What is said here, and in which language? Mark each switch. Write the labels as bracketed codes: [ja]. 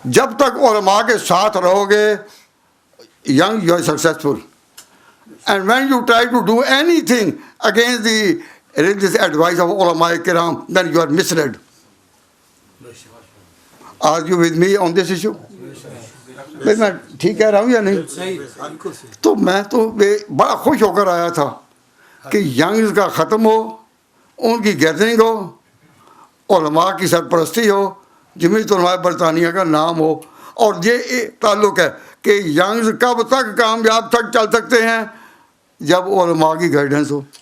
[ur] جب تک علماء کے ساتھ رہو گے [en] young you are successful. And when you try to do anything against the religious advice of ulama kiram, then you are misled. Are you with me on this issue? [ur] میں ٹھیک کہہ رہا ہوں یا نہیں؟ تو میں تو بڑا خوش ہو کر آیا تھا کہ ینگز کا ختم ہو، ان کی گیدرنگ ہو، علماء کی سرپرستی ہو، جمعیت علماء برطانیہ کا نام ہو. اور یہ تعلق ہے کہ ینگز کب تک کامیاب تک چل سکتے ہیں؟ جب علماء کی گائیڈنس ہو.